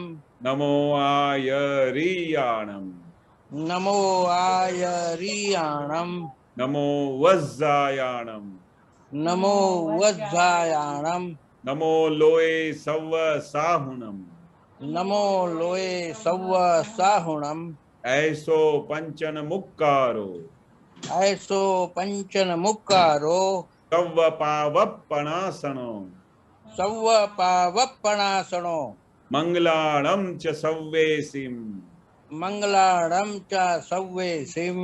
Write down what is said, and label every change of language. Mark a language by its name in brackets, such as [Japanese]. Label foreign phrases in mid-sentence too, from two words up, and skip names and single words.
[Prakrit languages] નમો આયરિયાણમ. નમો આયરિયાણમ. નમો વજ્જાયાણમ. નમો વજ્જાયાણમ. નમો લોએ સવ સાહુણમ. નમો લોએ સવ સાહુણમ. ऐसो पंचन मुक्कारो. ऐसो पंचन मुक्कारो. सव्व पावप्पणासनो. सव्व पावप्पणासनो. मंगलाणं च सव्वेसिं. मंगलाणं च सव्वेसिं.